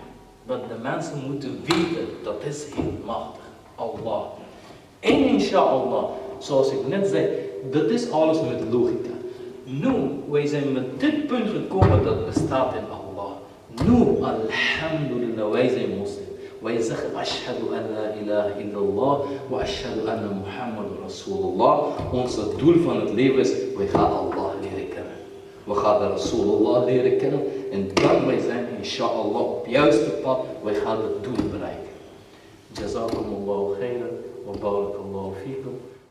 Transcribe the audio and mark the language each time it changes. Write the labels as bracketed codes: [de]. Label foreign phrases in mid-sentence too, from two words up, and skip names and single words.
[nl] Dat de mensen moeten weten, dat is heel machtig. Allah. En inshallah, zoals ik net zei, dat is alles met logica. Nu, wij zijn met dit punt gekomen dat bestaat in Allah. Nu, alhamdulillah, wij zijn moslim. Wij zeggen, [ar] أشهد أن لا إله إلا الله وأشهد أن محمد رسول الله. [nl] Ons doel van het leven is, wij gaan Allah leren kennen. We gaan de Rasulullah leren kennen. En dan wij zijn, inshallah, op het juiste pad. Wij gaan het doel bereiken. [ar] جزاكم الله خيرا وبارك الله فيكم.